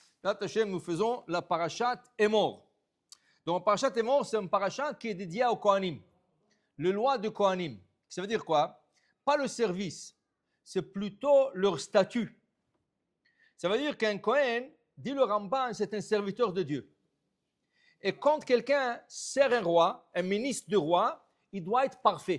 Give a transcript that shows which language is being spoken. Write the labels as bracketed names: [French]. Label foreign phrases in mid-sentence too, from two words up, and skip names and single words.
[French] Là, Hachem, nous faisons la parashat Emor. Donc, parashat Emor, c'est un parashat qui est dédié aux Kohanim. Le loi de Kohanim. Ça veut dire quoi? Pas le service, c'est plutôt leur statut. Ça veut dire qu'un Kohen, dit le Ramban, c'est un serviteur de Dieu. Et quand quelqu'un sert un roi, un ministre du roi, il doit être parfait.